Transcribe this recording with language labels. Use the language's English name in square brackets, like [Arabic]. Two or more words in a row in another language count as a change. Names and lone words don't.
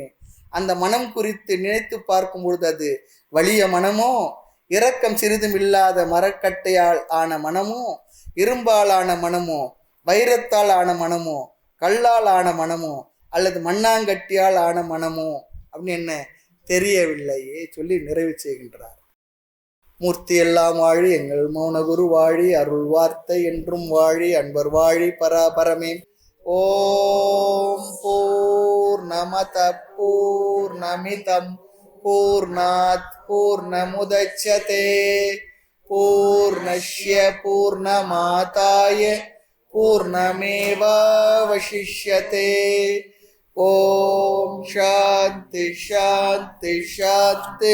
[Tamil] அந்த மனம் குறித்து நினைத்து பார்க்கும் பொழுது அது வலிய மனமோ, இரக்கம் சிறிதும் இல்லாத மரக்கட்டையால் ஆன மனமோ, இரும்பால் ஆன மனமோ, வைரத்தால் ஆன மனமோ, கல்லால் ஆன மனமோ, அல்லது மண்ணாங்கட்டியால் ஆன மனமோ அப்படின்னு என்ன தெரியவில்லையே சொல்லி நிறைவு செய்கின்றார். மூர்த்தி எல்லாம் வாழி, எங்கள் மௌனகுரு வாழி, அருள் வார்த்தை என்றும் வாழி, அன்பர் வாழி பராபரமே. [Sanskrit] ओम् पूर्णमद पूर्णमिदं पूर्णात् पूर्णमुदच्यते पूर्णस्य पूर्णमादाय पूर्णमेवावशिष्यते. ओम् शान्ति शान्ति शान्ति.